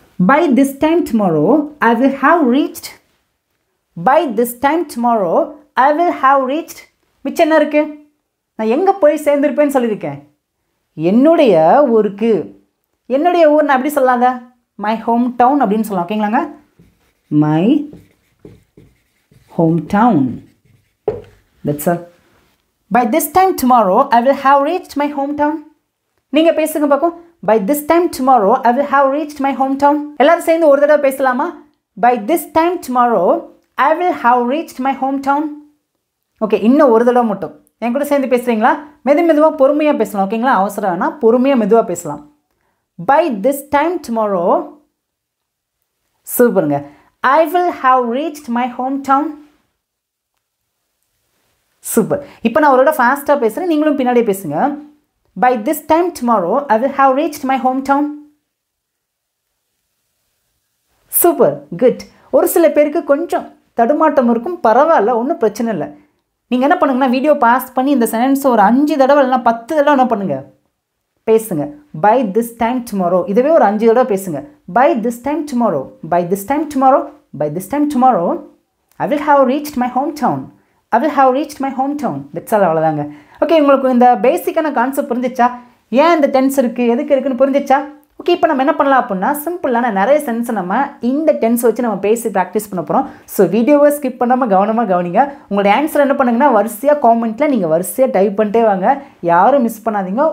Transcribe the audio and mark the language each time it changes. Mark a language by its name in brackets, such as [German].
[English] By this time tomorrow I will have reached. By this time tomorrow I will have reached. [Tamil] மிச்சம் என்ன இருக்கு? நான் எங்கே போய் சேர்ந்துருப்பேன்னு சொல்லியிருக்கேன். என்னுடைய ஊருக்கு. என்னுடைய ஊர் நான் எப்படி சொல்லாங்க? [English] my home town [Tamil] அப்படின்னு சொல்லலாம். ஓகேங்களாங்க? [English] My home town. That's all. By this time tomorrow I will have reached my hometown. [Tamil] நீங்கள் பேசுங்க பார்க்கும். [English] By this time tomorrow I will have reached my hometown. [Tamil] எல்லாரும் சேர்ந்து ஒரு தடவை பேசலாமா? [English] By this time tomorrow I will have reached my hometown. [Tamil] Okay, இன்னும் ஒரு தடவை மட்டும் என் கூட சேர்ந்து பேசுகிறீங்களா? மெதுவாக பொறுமையாக பேசலாம். ஓகேங்களா? அவசரம் வேணால் பொறுமையாக மெதுவாக பேசலாம். [English] By this time tomorrow. [Tamil] சூப்பருங்க. [English] I will have reached my hometown. [Tamil] Super. இப்போ நான் அவரோட ஃபாஸ்ட்டாக பேசுகிறேன், நீங்களும் பின்னாடியே பேசுங்க. [English] By this time tomorrow I will have reached my hometown. [Tamil] Super, good. ஒரு சில பேருக்கு கொஞ்சம் தடுமாட்டம் இருக்கும், பரவாயில்ல, ஒன்றும் பிரச்சனை இல்லை. நீங்கள் என்ன பண்ணுங்கன்னா, வீடியோ பாஸ் பண்ணி இந்த சென்டென்ஸ் ஒரு 5 தடவை இல்லைனா 10 தடவை என்ன பண்ணுங்கள், பேசுங்க. [English] By this time tomorrow. [Tamil] இதுவே ஒரு 5 தடவை பேசுங்க. [English] By this time tomorrow. By this time tomorrow. By this time tomorrow I will have reached my hometown. I will have reached my hometown. That's all. [Tamil] அவ்வளோதாங்க. ஓகே, உங்களுக்கு இந்த பேசிக்கான concept புரிஞ்சிச்சா? ஏன் இந்த டென்ஸ் இருக்குது, எதுக்கு இருக்குன்னு புரிஞ்சிச்சா? ஓகே, இப்போ நம்ம என்ன பண்ணலாம் அப்படின்னா, சிம்பிளான நிறைய சென்ஸை நம்ம இந்த டென்ஸ் வச்சு நம்ம பேசி ப்ராக்டிஸ் பண்ண போகிறோம். ஸோ வீடியோவை ஸ்கிப் பண்ணாமல் கவனமாக கவனிங்க. உங்களோட ஆன்சர் என்ன பண்ணுங்கன்னா, வரிசையாக காமெண்ட்டில் நீங்கள் வரிசையாக டைப் பண்ணிட்டே வாங்க. யாரும் மிஸ் பண்ணாதீங்க.